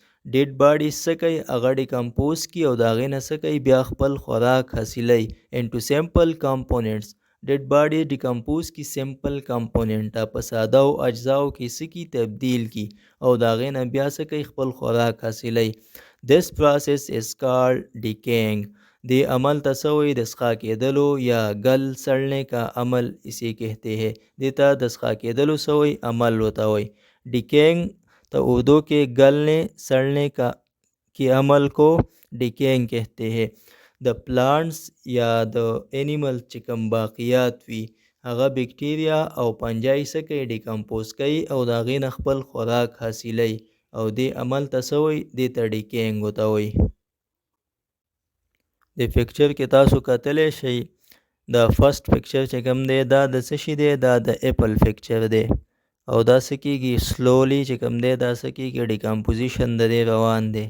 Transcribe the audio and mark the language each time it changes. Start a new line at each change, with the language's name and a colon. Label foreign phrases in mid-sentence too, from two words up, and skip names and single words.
English: dead body
Pashto: څه کوي هغه ډیکمپوز کی او د هغې نه څه کوي بیا خپل خوراک حاصلوي
English: into simple components. dead body
Pashto: ډیکمپوز کی
English: simple component
Pashto: په ساده او اجزاو کې څه کی تبدیل کی او د هغې نه بیا څه کوي خپل خوراک حاصلوي.
English: This process is called decaying.
Pashto: دې عمل ته څه وایي د سخا کېدلو یا
Urdu: گل سڑنے کا عمل اسے کہتے ہیں.
Pashto: دې ته د سخا کېدلو څه وایي عمل ورته وایي.
Urdu: ڈیکینگ تو اردو کے گلنے سڑنے کا کی عمل کو ڈیکینگ کہتے ہیں.
Pashto: د پلانٹس یا د اینیمل چې کوم باقیات وي هغه بیکټیریا او پنجای څه کوي ډیکمپوز کوي او د هغې نه خپل خوراک حاصلوي او دې عمل ته څه وایي دې ته ډیکینګ ورته وایي. د پکچر کې تاسو کتلی شئ د
English: first picture
Pashto: چې کوم دی دا د څه شي دی دا د
English: apple picture
Pashto: دی او دا څه کېږي سلولی چې کوم دی دا څه کېږي ډیکمپوزیشن د دې روان دی.